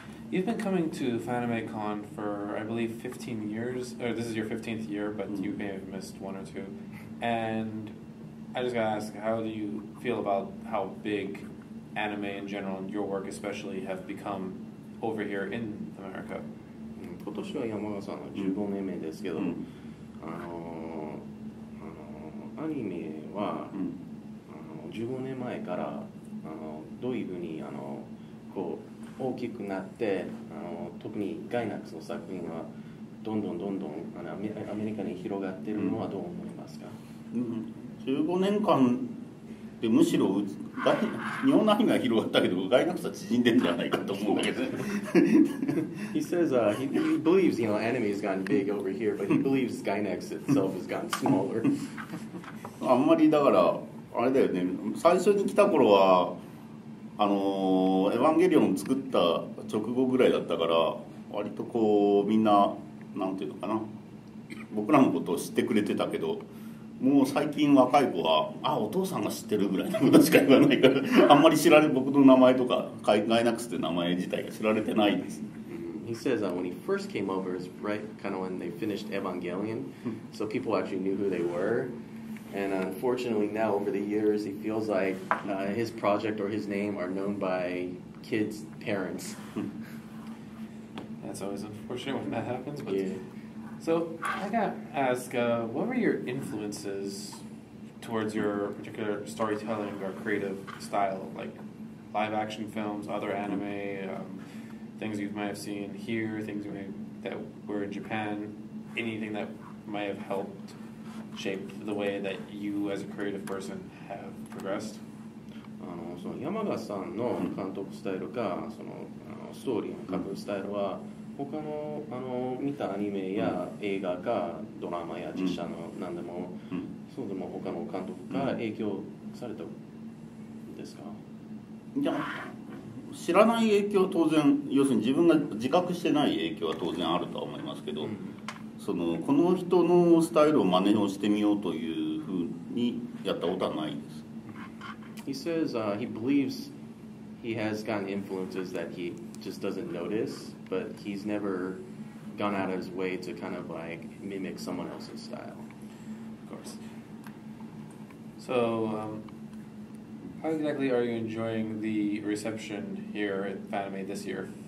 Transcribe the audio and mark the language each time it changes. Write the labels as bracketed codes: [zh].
[en] You've been coming to FanimeCon for, I believe, 15 years, or this is your 15th year, but you may have missed one or two. And I just gotta ask, how do you feel about how big anime in general, and your work especially, have become over here in America? [ja] 今年は山賀さんの15年目ですけど、アニメは、15年前からどういうふうにこう大きくなって特にガイナックスの作品はどんどんアメリカに広がっているのはどう思いますか？15年間でむしろ日本のアニメは広がったけどガイナックスは縮んでるんじゃないかと思うんだけど [en] He says he believes anime has gotten big over here, but he believes Gainax itself has gotten smaller. [ja] あんまりだからあれだよね、最初に来た頃はエヴァンゲリオン作った直後ぐらいだったから割とこうみんななんていうのかな、僕らのことを知ってくれてたけど、もう最近若い子はお父さんが知ってるぐらいのことしか言わないからあんまり僕の名前とかガイナックスって名前自体が知られてないです。 [en] He says when he first came over is right kind of when they finished Evangelion, so people actually knew who they were. And unfortunately now over the years he feels like his project or his name are known by kids' parents. That's always unfortunate when that happens. But yeah. So I gotta ask, what were your influences towards your particular storytelling or creative style, like live action films, other anime, things you might have seen here, things that were in Japan, anything that might have helped shape the way that you as a creative person have progressed? [ja] その山賀さんの監督スタイルかストーリーの書くスタイルは他の見たアニメや映画かドラマや実写の何でも、そうでも他の監督から影響されたんですか？いや、知らない影響は当然、要するに自分が自覚してない影響は当然あるとは思いますけど、この人のスタイルを真似をしてみようというふうにやったことはないです。 [en] He says he believes he has gotten influences that he just doesn't notice, but he's never gone out of his way to kind of like mimic someone else's style. Of course. So, how exactly are you enjoying the reception here at Fanime this year?